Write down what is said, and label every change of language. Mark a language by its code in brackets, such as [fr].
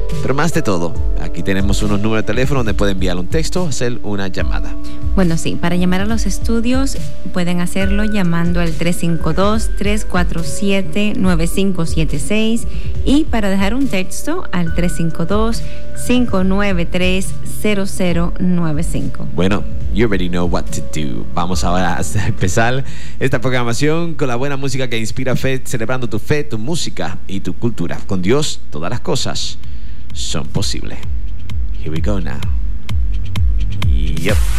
[es] Pero más de todo, aquí tenemos unos números de teléfono donde puede enviar un texto o hacer una llamada. Bueno, sí, para llamar a los estudios pueden hacerlo llamando al 352-347-9576 y para dejar un texto al 352-593-0095. [en] Bueno, you already know what to do. [es] Vamos ahora a empezar esta programación con la buena música que inspira fe, celebrando tu fe, tu música y tu cultura. Con Dios, todas las cosas son posibles. [en] Here we go now. Yep.